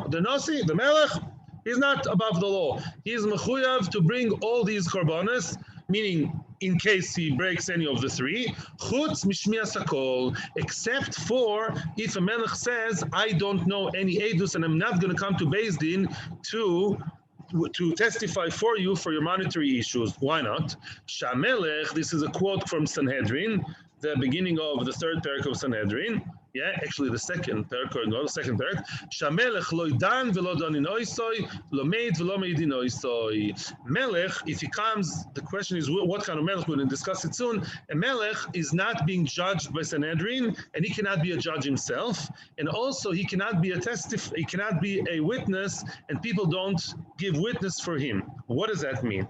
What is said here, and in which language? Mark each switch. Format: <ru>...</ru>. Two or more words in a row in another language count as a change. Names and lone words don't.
<en>The Nosi, the Melech, he's not above the law. He is mechuyav to bring all these korbanos, meaning in case he breaks any of the three,</en> <he>chutz mishmias hakol,</he> <en>except for if a melech says, I don't know any edus and I'm not going to come to</en> <he>Beis Din</he> <en>to testify for you for your monetary issues. Why not? Shamelech, this is a quote from Sanhedrin, the beginning of the third parak of Sanhedrin. Yeah, actually the second parak,</en> <he>Shamelech lo dan velo dan in oisoi, lo meid velo meid in oisoi.</he> <en>Melech, if he comes, the question is what kind of melech, we're going to discuss it soon. A melech is not being judged by Sanhedrin, and he cannot be a judge himself, and also he cannot be he cannot be a witness, and people don't give witness for him. What does that mean?</en>